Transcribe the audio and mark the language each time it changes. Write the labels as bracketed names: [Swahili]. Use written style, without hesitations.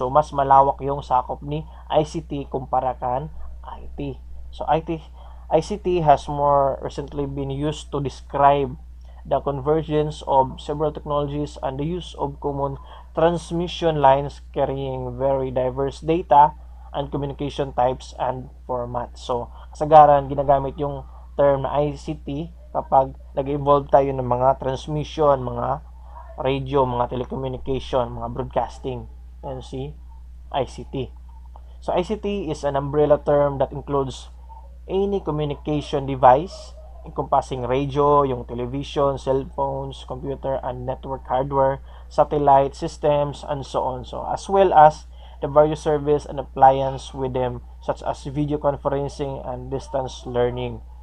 [Filipino] So mas malawak yung sakop ni ICT kumpara kan IT. [English] So ICT has more recently been used to describe the convergence of several technologies and the use of common transmission lines carrying very diverse data and communication types and formats. [Filipino] So, kasagaran, ginagamit yung term na ICT kapag nag-evolve tayo ng mga transmission, mga radio, mga telecommunication, mga broadcasting. Yan si ICT. [English] So ICT is an umbrella term that includes any communication device encompassing radio, yung television, cell phones, computer and network hardware, satellite systems, and so on. So as well as the various service and appliance with them such as video conferencing and distance learning.